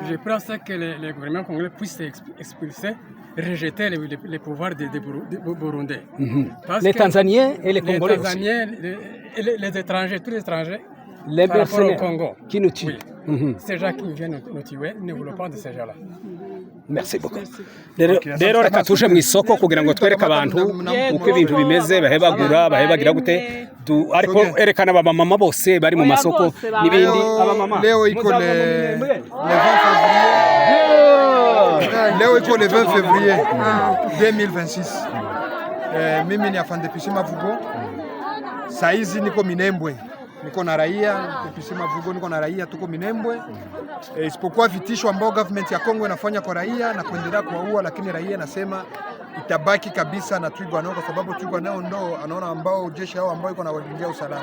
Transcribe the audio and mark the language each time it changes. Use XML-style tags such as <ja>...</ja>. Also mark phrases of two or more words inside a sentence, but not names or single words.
<fr>Je pense que les gouvernements congolais puissent expulser, rejeter les pouvoirs des Burundais. Les Tanzaniens et les Congolais. Les Tanzaniens, les étrangers, tous les étrangers. Les mercenaires au Congo qui nous tuent. Ces gens qui viennent nous tuer, ne voulons pas de ces gens-là. Merci beaucoup.</fr> <rw>Rero reka tuje mu isoko kugira ngo twereke abantu uko ibintu bimeze bahebagura bahebagira gute ariko erekana abamama bose bari mu masoko n'ibindi abamama</rw> <sw>leo iko</sw> <fr>le 20 février 2026</fr> <sw>mimi ni afande Pisima Vugo saizi niko Minembwe niko na raia Pisima Vugo niko na raia tuko Minembwe isipokuwa vitisho ambao government ya Kongo inafanya kwa raia na kuendelea kuwaua, lakini raia nasema itabaki kabisa na Twirwaneho kwa sababu Twirwaneho ndo anaona ambao jeshi hao ambao iko na walindia usalama.</sw>